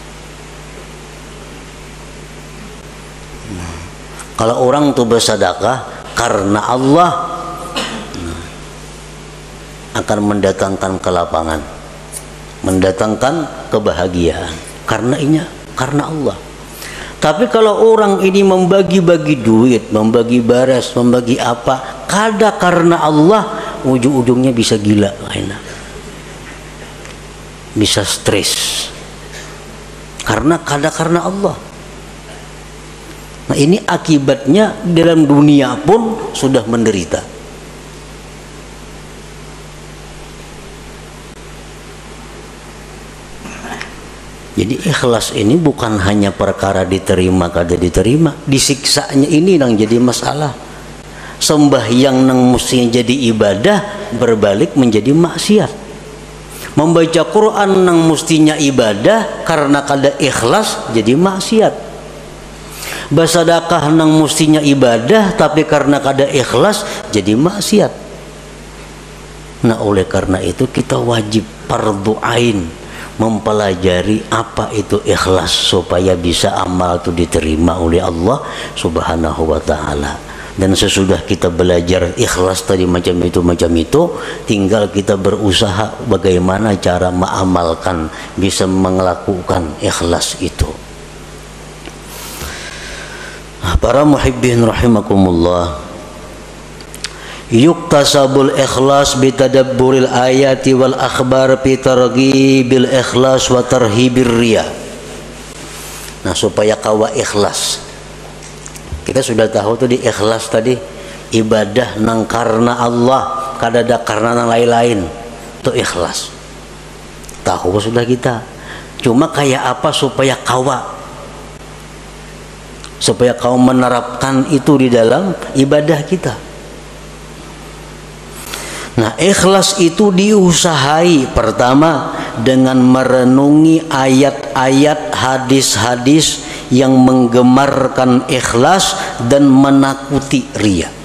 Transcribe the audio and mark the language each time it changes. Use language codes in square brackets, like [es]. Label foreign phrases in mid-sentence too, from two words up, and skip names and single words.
[id] Kalau orang tuh bersedekah karena Allah, akan mendatangkan kelapangan, mendatangkan kebahagiaan, karena Allah. Tapi kalau orang ini membagi-bagi duit, membagi baras, membagi apa, kada karena Allah, ujung-ujungnya bisa gila, bisa stres, karena karena Allah. Nah, ini akibatnya dalam dunia pun sudah menderita. Jadi ikhlas ini bukan hanya perkara diterima kada diterima, disiksanya ini yang jadi masalah. Sembahyang nang mestinya jadi ibadah berbalik menjadi maksiat. Membaca Quran nang mestinya ibadah karena kada ikhlas jadi maksiat. Bersedekah nang mestinya ibadah tapi karena kada ikhlas jadi maksiat. Nah, oleh karena itu kita wajib fardhu ain mempelajari apa itu ikhlas supaya bisa amal itu diterima oleh Allah [ar] سبحانه وتعالى. [id] Dan sesudah kita belajar ikhlas tadi macam itu, tinggal kita berusaha bagaimana cara mengamalkan, bisa melakukan ikhlas itu. [ar] Para محبين رحمكم الله، يكتسب الإخلاص بتدبر الآيات والأخبار بترغيب الإخلاص وترهيب الرياء. [id] Nah, supaya kawa ikhlas, kita sudah tahu tuh di ikhlas tadi, ibadah nang karena Allah, kada ada karena nang lain-lain, itu ikhlas. Tahu sudah kita. Cuma kayak apa supaya kau menerapkan itu di dalam ibadah kita. Nah, ikhlas itu diusahai pertama dengan merenungi ayat-ayat, hadis-hadis yang menggemarkan ikhlas dan menakuti riya.